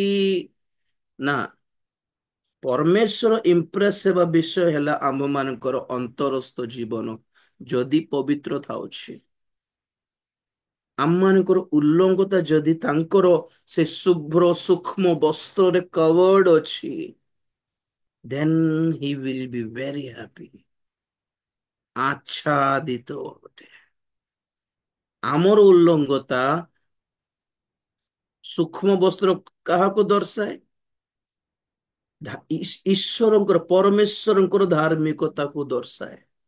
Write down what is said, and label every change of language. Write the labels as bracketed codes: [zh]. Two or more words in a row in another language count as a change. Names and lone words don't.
[or] ନା, ପରମେଶ୍ୱର ଇମ୍ପ୍ରେସ ହେବା ବିଷୟ ହେଲା ଆମ ମାନଙ୍କର ଅନ୍ତରସ୍ଥ ଜୀବନ ଯଦି ପବିତ୍ର ଥାଉଛି, ଆମମାନଙ୍କର ଉଲ୍ଲଂଘତା ଯଦି ତାଙ୍କର ସେ ଶୁଭ୍ର ସୂକ୍ଷ୍ମ ବସ୍ତ୍ରରେ କଭର୍ଡ ଅଛି, [en] then he will be very happy. [or] ଆଚ୍ଛାଦିତ ଅଟେ। ଆମର ଉଲ୍ଲଂଘତା ସୂକ୍ଷ୍ମ ବସ୍ତ୍ର କାହାକୁ ଦର୍ଶାଏ? ଈଶ୍ୱରଙ୍କର, ପରମେଶ୍ୱରଙ୍କର ଧାର୍ମିକତାକୁ ଦର୍ଶାଏ।